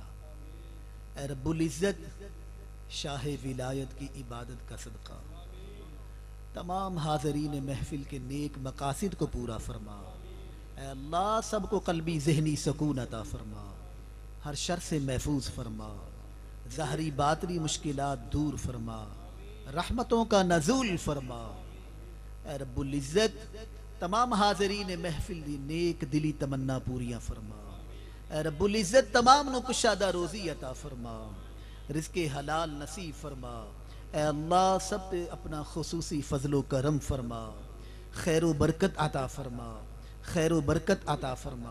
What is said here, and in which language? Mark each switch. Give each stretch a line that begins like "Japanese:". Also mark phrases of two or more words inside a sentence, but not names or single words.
Urdu: اے ربّ العزت شاہ ولایت کی عبادت کا صدقہ تمام حاضرین محفل کے نیک مقاصد کو پورا فرما. اللہ سب کو قلبی ذہنی سکون عطا فرما، ہر شر سے محفوظ فرما، ظاہری باطنی مشکلات دور فرما، رحمتوں کا نزول فرما.
Punjabi: اے ربّ العزت تمام حاضرین محفل دی نیک دلی تمنا پوریاں فرما.
Urdu: اے ربّ العزت تمام نوں کشادہ روزی عطا فرما، رزقِ حلال نصیب فرما. اے اللہ سب پے اپنا خصوصی فضل و کرم فرما، خیر برکت عطا فرما، خیر برکت عطا فرما.